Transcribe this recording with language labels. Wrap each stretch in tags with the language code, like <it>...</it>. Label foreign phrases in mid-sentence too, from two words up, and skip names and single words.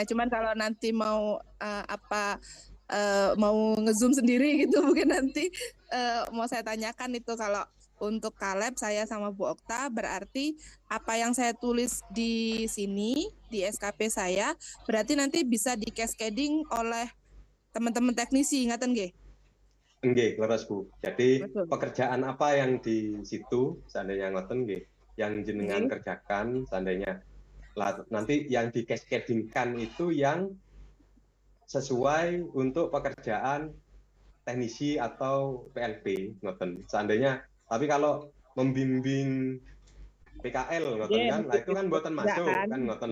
<id>Cuman kalau nanti mau mau nge-zoom sendiri gitu mungkin nanti mau saya tanyakan itu. Kalau untuk Kaleb saya sama Bu Okta berarti apa yang saya tulis di sini di SKP saya berarti nanti bisa di cascading oleh teman-teman teknisi, ingatan nggih?</id> <jv>Nggih, leres Bu.</jv> <id>Jadi pekerjaan apa yang di situ seandainya</id> <jv>ngoten nggih,</jv> <id>yang jenengan kerjakan seandainya nanti yang di cascadingkan itu yang sesuai untuk pekerjaan teknisi atau PLP ngoten. Seandainya tapi kalau membimbing PKL ngoten kan, lah itu kan buatan masuk kan ngoten.</id>